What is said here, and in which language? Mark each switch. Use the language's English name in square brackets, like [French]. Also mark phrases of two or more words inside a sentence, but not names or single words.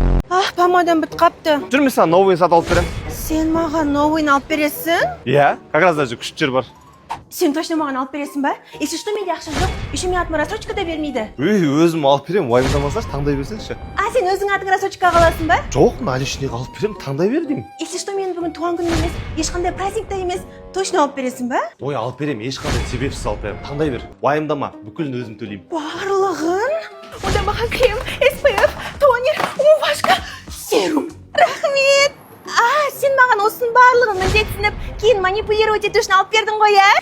[Kazakh] Помадам бітіп қапты. Жүр, мен саған новыйын сатып алып берем. Сен маған новыйын алып бересің? Иә, [Russian] как раз даже [Kazakh] күшті жер бар. Сен точно маған алып бересің ба? [Russian] Если что, [Kazakh] менде ақша жоқ. Еще мен атыма рассрочка да бермейді. Өзім алып берем, уайымдамасашы, таңдай берсеңші. Сен өзің атыңа рассрочкаға аласың ба? Жоқ, наличныйға алып берем, таңдай бер деймін. [Russian] Если что, [Kazakh] менің бүгін туған күнім емес, ешқандай праздник та емес. Точно алып бересің ба? Ой, алып берем, ешқандай себепсіз алып берем. Таңдай бер. Уайымдама, бүкілін өзім төлеймін. Барлығын? Онда маған крем, SPF, тонер, умывашка, серум. Рахмет. Сен маған осының барлығын міндетсініп, кейін манипулировать ету үшін алып бердің ғой, ә?